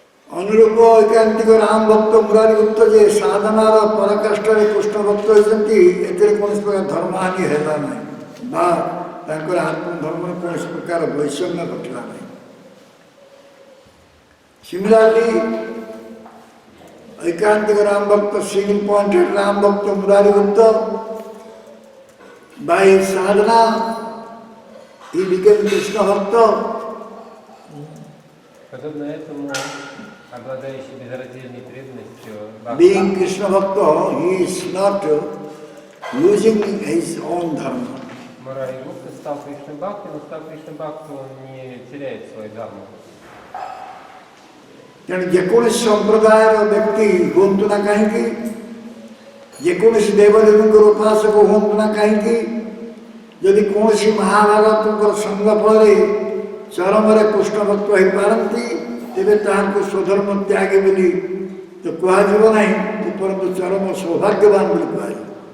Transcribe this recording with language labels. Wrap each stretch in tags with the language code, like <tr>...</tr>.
<or>ଅନୁରୂପ ଐକାନ୍ତିକ ରାମ ଭକ୍ତ ମୁରାରୀ ଗୁପ୍ତ ଯେ ସାଧନାର ପରାକାଷ୍ଠାରେ କୃଷ୍ଣ ଭକ୍ତ ହୋଇଛନ୍ତି, ଏଥିରେ କୌଣସି ପ୍ରକାର ଧର୍ମହାନି ହେଲା ନାହିଁ ବା ତାଙ୍କର ଆତ୍ମଧର୍ମରେ କୌଣସି ପ୍ରକାର ବୈଷମ୍ୟ ଘଟିଲା ନାହିଁ।</or> <en>Similarly,</en> <or>ଐକାନ୍ତିକ ରାମ ଭକ୍ତ</or> <en>single pointed Ram bhakta Murari Gupta, by his sadhana he became Krishna bhakta.</en> <ru>Подобно этому, обладающий безраздельной преданностью,</ru> <en>being Krishna bhakta, he is not losing his own dharma.</en> <ru>Мурари Гупта стал Кришна Бхакти, но став Кришна Бхакти, он не теряет свой дхарму.</ru> <or>ତେଣୁ ଯେକୌଣସି ସମ୍ପ୍ରଦାୟର ବ୍ୟକ୍ତି ହୁଅନ୍ତୁ ନା କାହିଁକି, ଯେକୌଣସି ଦେବଦେବୀଙ୍କର ଉପାସକ ହୁଅନ୍ତୁ ନା କାହିଁକି, ଯଦି କୌଣସି ମହାଭାଗବତଙ୍କର ସଙ୍ଗ ଫଳରେ ଚରମରେ କୃଷ୍ଣ ଭକ୍ତ ହୋଇପାରନ୍ତି, ତେବେ ତାହାଙ୍କୁ ସ୍ୱଧର୍ମ ତ୍ୟାଗୀ ବୋଲି ତ କୁହାଯିବ ନାହିଁ, ପରନ୍ତୁ ଚରମ ସୌଭାଗ୍ୟବାନ ବୋଲି କୁହାଯିବ।</or>